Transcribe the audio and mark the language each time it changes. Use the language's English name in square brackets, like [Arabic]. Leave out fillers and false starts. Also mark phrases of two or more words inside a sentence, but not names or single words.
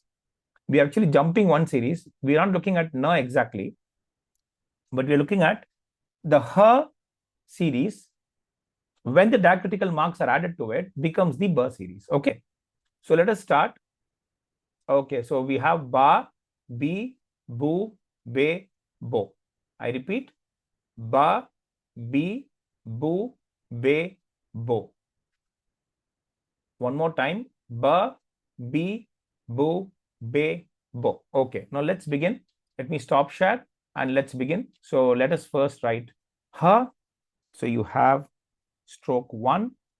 [English] We are actually jumping 1 series. We are not looking at Na exactly, but we are looking at the Ha series. When the diacritical marks are added to it, becomes the Ba series. Okay, so let us start. Okay, so we have Ba, Bi, Bu, Be, Bo. I repeat, Ba, Bi, Bu, Be, Bo. One more time, Ba, Bi, Bu, Be, Bo. Okay, now let's begin. Let me stop share and let's begin. So let us first write Ha. So you have stroke 1.